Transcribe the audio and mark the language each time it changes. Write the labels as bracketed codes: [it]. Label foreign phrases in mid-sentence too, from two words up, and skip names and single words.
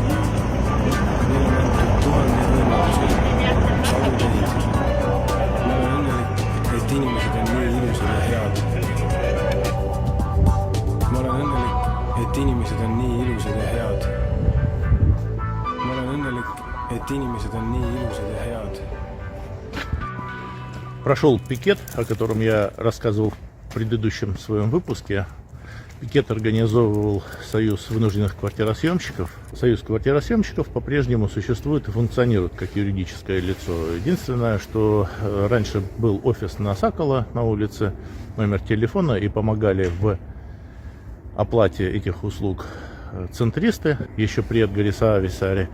[et] Meil on antud 1000 võimalusi, sadu teid. Ma olen õnnelik, et inimesed on nii ilusad ja head. Ma olen õnnelik, et inimesed on nii ilusad ja head. Ma olen õnnelik, et inimesed on nii ilusad ja head. [ru] Прошел пикет, о котором я рассказывал в предыдущем своем выпуске. Пикет организовывал Союз вынужденных квартиросъемщиков. Союз квартиросъемщиков по-прежнему существует и функционирует как юридическое лицо. Единственное, что раньше был офис на Сокола на улице, номер телефона, и помогали в оплате этих услуг центристы, еще при Эдгаре Саависаре.